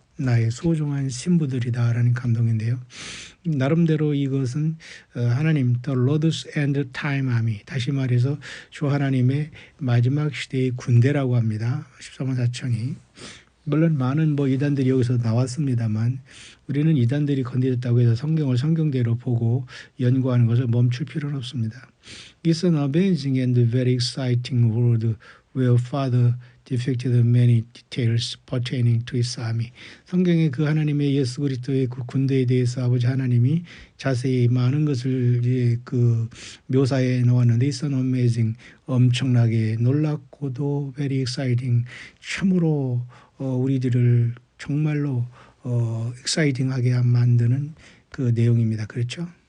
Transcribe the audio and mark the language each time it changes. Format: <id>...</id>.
<ko>나의 소중한 신부들이다라는 감동인데요. 나름대로 이것은 하나님</ko> <en>The Lord's End Time Army,</en> <ko>다시 말해서 주 하나님의 마지막 시대의 군대라고 합니다. 14만 4천이. 물론 많은 이단들이 여기서 나왔습니다만 우리는 이단들이 건드렸다고 해서 성경을 성경대로 보고 연구하는 것을 멈출 필요는 없습니다.</ko> <en>It's an amazing and very exciting world where Father depicted many details pertaining to his army.</en> <ko>성경에 그 하나님의 예수 그리스도의 그 군대에 대해서 아버지 하나님이 자세히 많은 것을 묘사해 놓았는데</ko> <en>It's an amazing,</en> <ko>엄청나게 놀랍고도</ko> <en>very exciting,</en> <ko>참으로 우리들을 정말로 exciting하게 만드는 그 내용입니다. 그렇죠?</ko>